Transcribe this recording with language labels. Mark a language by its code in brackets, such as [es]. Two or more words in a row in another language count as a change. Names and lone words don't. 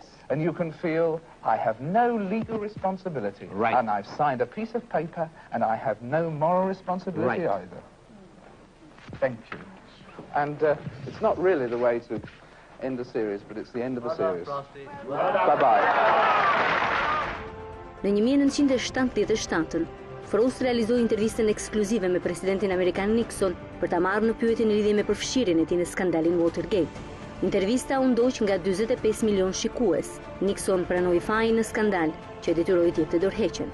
[en] And you can feel, I have no legal responsibility. Right. And I've signed a piece of paper, and I have no moral responsibility either. Thank you. And it's not really the way to end a series, but it's the end of a series. Bye-bye. [sq] Në 1977, Frost realizoi intervistën ekskluzive me presidentin amerikan Nixon për ta marrë në pyetje në lidhje me përfshirjen e tij në skandalin Watergate. Intervista u ndoq nga 45 milion shikues. Nixon pranoi fajin në skandal, që detyroi t'i jepte dorëheqjen.